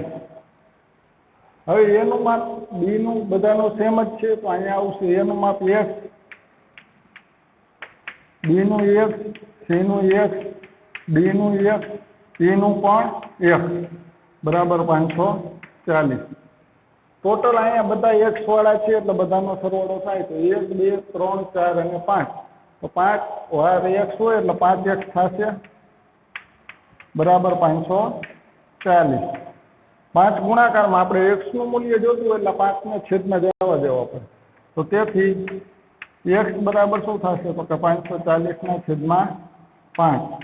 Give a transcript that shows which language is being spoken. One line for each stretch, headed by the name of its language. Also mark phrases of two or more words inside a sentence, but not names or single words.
Gujarati: હવે એનું માપ બી નું બધાનો સેમ જ છે તો અહીંયા આવશે એનું માપ x બી નું x સી નું x ડી નું x ઈ નું પણ x બરાબર 540। ટોટલ અહીંયા બધા x વાળા છે એટલે બધાનો સરવાળો થાય તો 1 2 3 4 અને 5 तो 5 વાર x હોય એટલે 5x થશે बराबर 540। 5 ગુણાકારમાં આપણે x નું મૂલ્ય જોતું એટલે 5 ને છેદમાં જવા દેવો પડે તો તેથી x બરાબર શું થશે તો કે 540 ના છેદમાં 5।